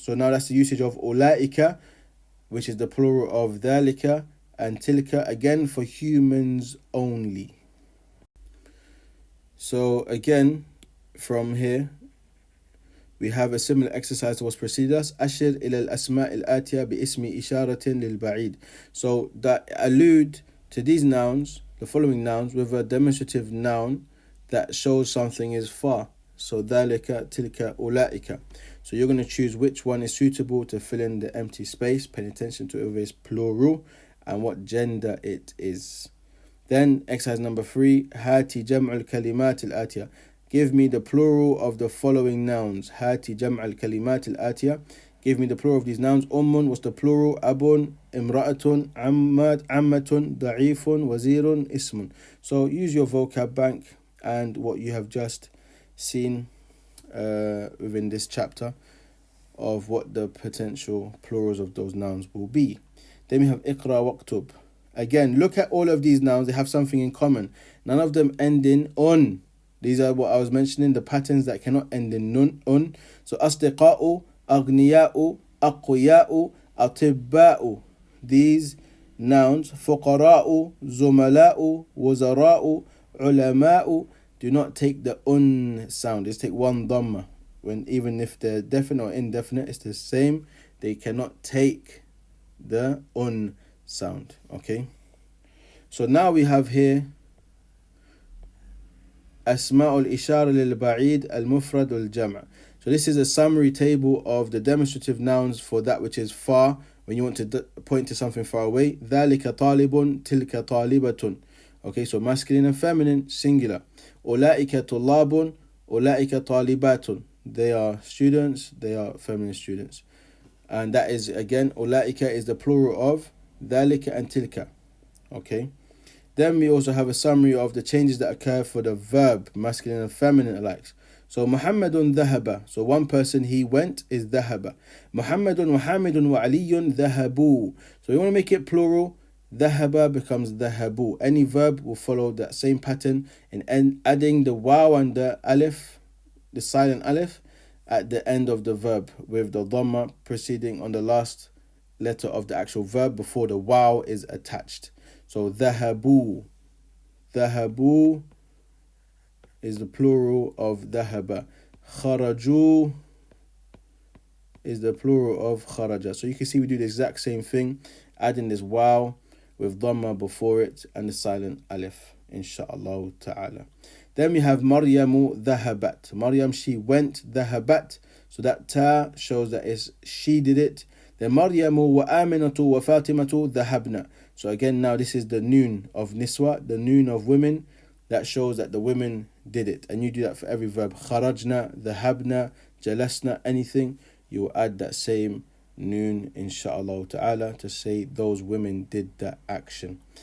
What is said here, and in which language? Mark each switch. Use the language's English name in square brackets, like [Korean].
[English] So now that's the usage of أولئك, which is the plural of ذلك and تلك, again for humans only. So again, from here, we have a similar exercise to what's preceded us. [Arabic] أشر إلى الأسماء الآتية باسم إشارة للبعيد. [English] So that allude to these nouns, the following nouns, with a demonstrative noun that shows something is far. [Arabic] So ذلك تلك أولئك. [English] So you're going to choose which one is suitable to fill in the empty space, paying attention to whether it's plural and what gender it is. Then exercise number 3, [Arabic] هاتي جمع الكلمات الآتية. [English] Give me the plural of the following nouns. [Arabic] هاتي جمع الكلمات الآتية. [English] Give me the plural of these nouns. what's the plural? [Arabic] أب, امرأة, عمة, ضعيف, وزير, اسم. [English] So use your vocab bank and what you have just seen within this chapter of what the potential plurals of those nouns will be. Then we have [Arabic] اقرأ واكتب. [English] Again, look at all of these nouns. They have something in common. None of them end in on. These are what I was mentioning, the patterns that cannot end in nun, on. [Arabic] So أصدقاء, أغنياء, أقوياء, أطباء. [English] These nouns, [Arabic] فقراء, زملاء, وزراء, علماء, [English] do not take the un sound. Just take one dhamma. When even if they're definite or indefinite, it's the same. They cannot take the un sound. Okay. So now we have here [Arabic] أسماء الإشارة للبعيد المفرد والجمع. [English] So this is a summary table of the demonstrative nouns for that which is far, when you want to point to something far away. [Arabic] ذلك طالب, تلك طالبة. [English] Okay, so masculine and feminine, singular. [Arabic] أولئك طلاب, أولئك طالبات. [English] They are students, they are feminine students. And that is, again, أولئك is the plural of ذلك and تلك. Okay. Then we also have a summary of the changes that occur for the verb, masculine and feminine alike. So Muhammadun ذهب. So one person, he went, is ذهب. [Arabic] Muhammadun وحامد وعلي ذهبوا. [English] So you want to make it plural, ذهب becomes ذهبوا. Any verb will follow that same pattern in adding the waw and the alif, the silent alif, at the end of the verb, with the dhamma preceding on the last letter of the actual verb before the waw is attached. [Arabic] So ذهبوا. [English] ذهبوا is the plural of ذهب. خرجوا is the plural of خرج. So you can see we do the exact same thing, adding this waw with dhamma before it and the silent alif, inshaAllah ta'ala. Then we have Maryamu ذهبت. Maryam, she went, ذهبت. So that ta shows that it's she did it. [Arabic] Then Maryamu وآمنة وفاطمة ذهبنا. [English] So again, now this is the noon of niswa, the noon of women. That shows that the women did it. And you do that for every verb. Kharajna, dhahabna, jalasna, anything. You will add that same noon, inshaAllah ta'ala, to say those women did that action.